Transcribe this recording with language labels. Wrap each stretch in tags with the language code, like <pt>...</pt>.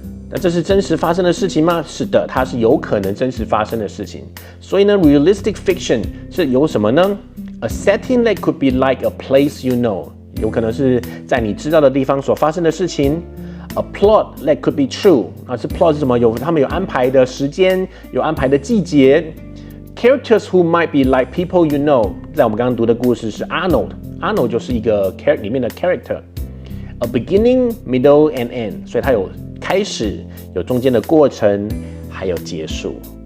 <zh>那这是真实发生的事情吗？是的，它是有可能真实发生的事情。所以呢 ，realistic fiction 是有什么呢 ？</zh> <en>A setting that could be like a place you know，</en> <zh>有可能是在你知道的地方所发生的事情。</zh> <en>A plot that could be true 这 plot</en> <zh>是什么？他们有安排的時間，有安排的季節。</zh> <en>Characters who might be like people you know，</en> <zh>在我们刚刚读的故事是 Arnold 就是一个里面的 character。</zh> <en>A beginning, middle and end，</en> <zh>所以它有开始，有中间的过程，还有结束。</zh>